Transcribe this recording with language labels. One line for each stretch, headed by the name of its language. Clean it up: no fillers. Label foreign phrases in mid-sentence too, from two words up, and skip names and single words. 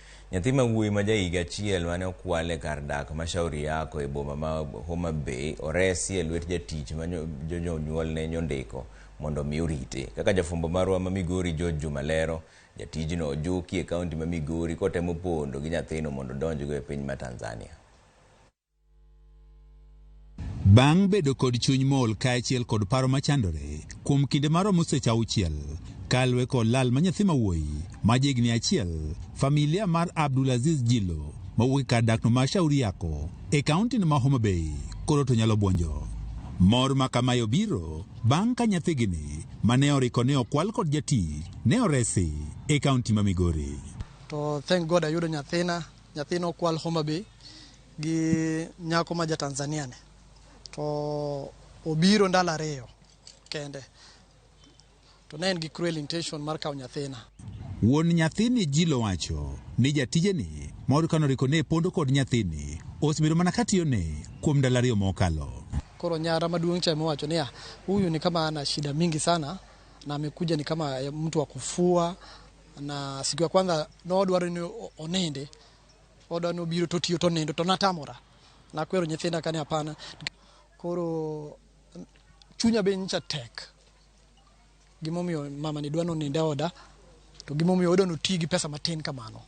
Luo (Kenya and Tanzania): Nyathi ma wuoyi ma jahiga achiel mane okwale kar dak mashauri yako e boma ma Homa Bay oresi e lwet jatich ma jonyuol ne nyondiko mondo mi orite. Kaka jafumbo marwa ma Migori Juma lero, jatijno ojuki e kaunti ma Migori kotemo pondo gi nyathino mondo donjgo e piny ma Tanzania. Bang' bedo kod chuny mol kaachiel kod paro machandore kuom kinde maromo seche 6 kalwe kod lal ma nyathi ma wuoyi ma jigni achiel, familia mar Abdulaziz Jilo mawuok kar dakno ma Shauri Yako e kaunti ma Homa Bay koro to nyalo buonjo. Mor ma kamayo biro bang' ka nyathigini mane oriko ne okwal kod jatich ne oresi e kaunti ma Migori. To
English: thank God
Luo (Kenya and Tanzania): ayudo nyathino okwal Homa Bay gi nyako ma Tanzania ne. To obiro ndalo 2 kende. To ne en gi
English: cruel intention
Luo (Kenya and Tanzania): mar kawo nyathina. Wuon nyathini Jilo wacho ni jatijeni mor kanoriko ne pondo kod nyathini osebedo mana katiyone kuom ndalo 2 mokalo. Koro nyara maduong' cha wacho ni
Swahili: huyu ni kama ana shida mingi sana na amekuja ni kama mtu wa kufua, na siku ya kwanza
Luo (Kenya and Tanzania): no dwaro ni onende. Oda no biro to tiyo to nendo to natamora. Na kwero nyathina kane hapana. Koro chunya be ncha tek. Gimomiyo mama ni dwano ninde oda, to gimomiyo oda no tigi pesa matin kamano.